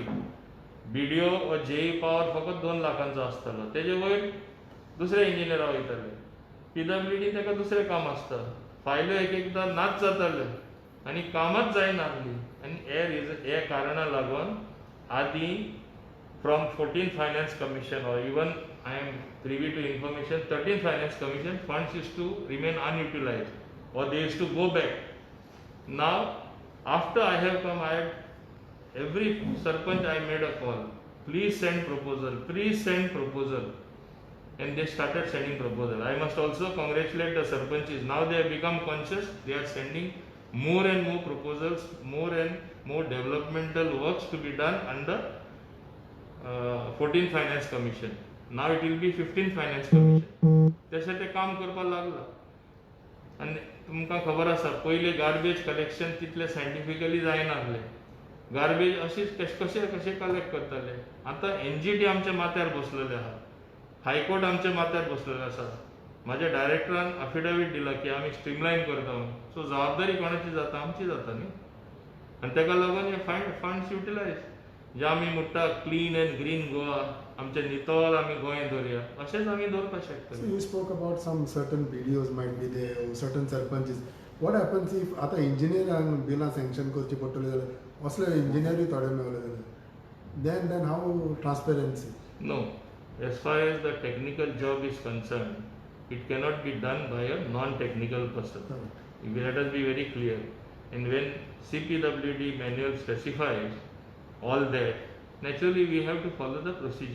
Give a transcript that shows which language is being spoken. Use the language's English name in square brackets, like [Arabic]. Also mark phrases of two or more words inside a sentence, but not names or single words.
[Konkani] BDO वा JE पावर फकत 2 लाखांचो आसतालो. तेजे वयर दुसरे इंजिनियरा वयताले. PWD ताका दुसरें काम आसता. फायलो एक एकदां नाच जाताल्यो आनी कामच जायनासली. आनी हे कारणां लागून आदीं [English] from 14th Finance Commission or even I am privy to information 13th Finance Commission funds used to remain unutilized or they used to go back. Now after I have come, every sarpanch I made a call, please send proposal, and they started sending proposal. I must also congratulate the sarpanches. Now they have become conscious. They are sending more and more proposals, more and more developmental works to be done under 14th Finance Commission. Now it will be 15th Finance Commission. [Konkani] तशें ते काम करपाक लागला. आनी तुमकां खबर आसा पयलीं [English] garbage collection [Konkani] तितलें सायंटिफिकली जायनासलें. गार्बेज अशीच कशें कलेक्ट करताले. आतां NGT आमच्या माथ्यार बसलेले आहा, हायकोर्ट आमच्या माथ्यार बसलेले आसा. म्हाज्या डायरेक्टरान अफिडेवीट दिला की आमी स्ट्रीमलायन करता म्हणून. सो जबाबदारी कोणाची जाता? आमची जाता न्ही. आनी ताका लागून हे [English] funds utilise [Konkani] जे आमी म्हणटा [English] Clean and Green Goa, [Konkani] आमचे नितळ आमी गोंय दवरया, अशेंच आमी दवरपाक शकता. [English] So you spoke about some certain BDOs might be there or certain sarpanches. What happens if [Konkani] आतां इंजिनियरांक बिलां सँक्शन करची पडटली जाल्यार असले इंजिनियरूय थोडे मेळले जाल्यार [English] then how transparency? No, as far as the technical job is concerned, it cannot be done by a non-technical person. Let us be very clear. And when CPWD manual specifies all that, naturally we have to follow the procedure.